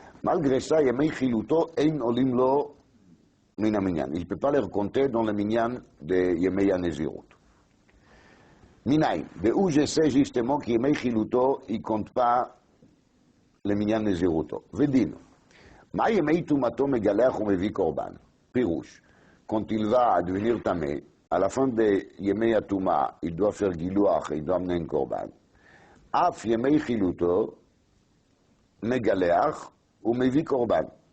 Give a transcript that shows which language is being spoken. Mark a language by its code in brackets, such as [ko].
[fr] Malgré ça, Yemei Chiluto, Ein Olim Lo Min HaMinyan. Il ne peut pas les recompter dans le Minyan de Yemei HaNezirut. Minay, de où je sais justement que Yemei Chiluto, il ne compte pas le Minyan Neziruto. Vedino. [he] מה ימי טומאתו מגלח ומביא קורבן? פירוש, [fr] quand il va devenir tamé, à la fin de Yemei Atuma, il doit faire Giluach, il doit amener un korban. Af Yemei Chiluto, Megaleach, ou Mevi korban.